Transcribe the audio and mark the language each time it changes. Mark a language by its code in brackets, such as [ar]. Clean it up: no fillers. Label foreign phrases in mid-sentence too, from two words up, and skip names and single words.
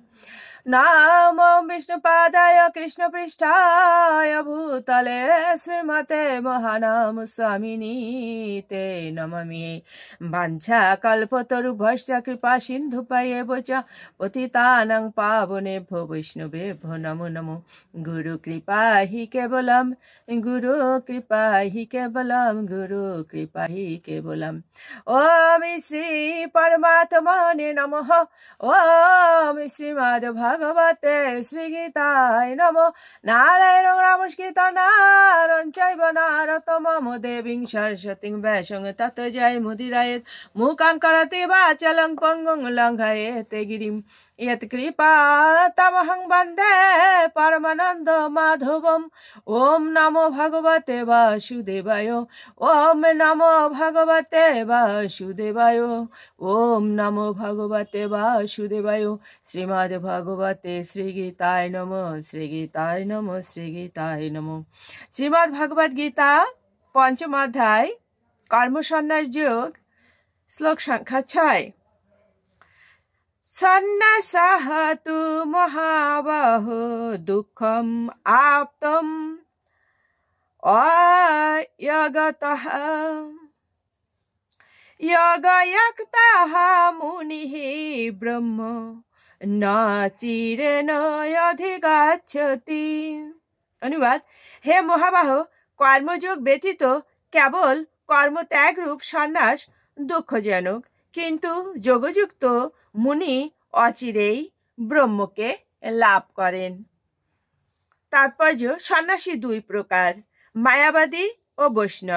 [sa] নামো বিষ্ণুপাদায় কৃষ্ণপৃষ্ঠায় ভূতলে শ্রীমতে মহানাম স্বামিনী তে নমামি। বাঞ্ছা কল্পতরুভ্যশ্চ কৃপা সিন্ধুপয়েব চ পতিতানাং পাবনেভ্যো বৈষ্ণবেভ্যো নমো নমো। গুরু কৃপা হি কেবলম, গুরু কৃপা হি কেবলম, গুরু কৃপা হি কেবলম। ওম শ্রী পরমাত্মনে নমঃ। ওম শ্রীমদ্ ভগবতে শ্রীগীতায় নমঃ। নারায়ণং নমস্কৃত্য নারং চৈব নরোত্তমং দেবীং সরস্বতীং ব্যাসং ততো জয়মুদীরয়েৎ। মূকং করোতি বাচালং পঙ্গুং লঙ্ঘয়েতে গিরিম। यत् कृपातमहं वन्दे परमानन्द माधवम्। ॐ नमो भगवते वासुदेवाय, ॐ नमो भगवते वासुदेवाय, ॐ नमो भगवते वासुदेवाय। श्रीमद् भगवते श्रीगीताय नमः, श्रीगीताय नमः, श्रीगीताय नमः। [bn] श्रीमद् भगवद गीता ৫ম অধ্যায় কর্মসন্ন্যাস যোগ, শ্লোক সংখ্যা ৬। [sa] সন্ন্যাসঃ তু মহাবাহো দুঃখম আপ্তম অয়গতঃ যোগযুক্তঃ মুনিঃ ব্রহ্ম ন চিরেণ অধিগচ্ছতি। [bn] অনুবাদ: হে মহাবাহ, কর্মযোগ ব্যতীত কেবল কর্মত্যাগরূপ সন্ন্যাস দুঃখজনক, কিন্তু যোগযুক্ত মুনি অচিরেই ব্রহ্মকে লাভ করেন। তাৎপর্য: সন্ন্যাসী দুই প্রকার, মায়াবাদী ও বৈষ্ণব।